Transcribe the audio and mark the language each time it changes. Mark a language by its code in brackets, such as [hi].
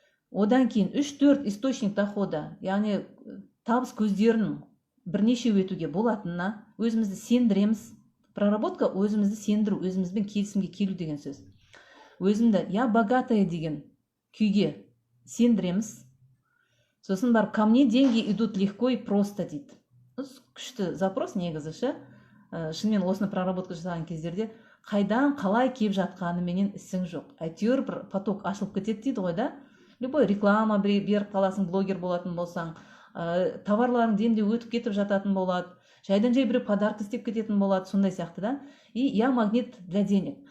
[kk] Одан кейін 3-4 источник дохода, яғни табыс көздерінің бірнеше өтуге болатынына өзімізді сендіреміз. Проработка өзімізді сендіру, өзімізбен келісімге келу деген сөз. Өзімді [ru] я богатая [kk] деген күйге сендіреміз. Сосын барып [ru] ко мне деньги идут легко и просто дейді. [kk] Күшті запрос негізі ше. Шынымен осыны проработка жасаған кездерде қайдан қалай кеп жатқаны менен ісің жоқ. Әйтеуір бір поток ашылып кетеді дейді ғой да. Любой реклама беріп қаласың, блогер болатын болсаң, товарларың демде өтіп кетіп жататын болады. Жайдан жай біреу подарок істеп кететін болады, сондай сияқты да. [ru] И я магнит для денег.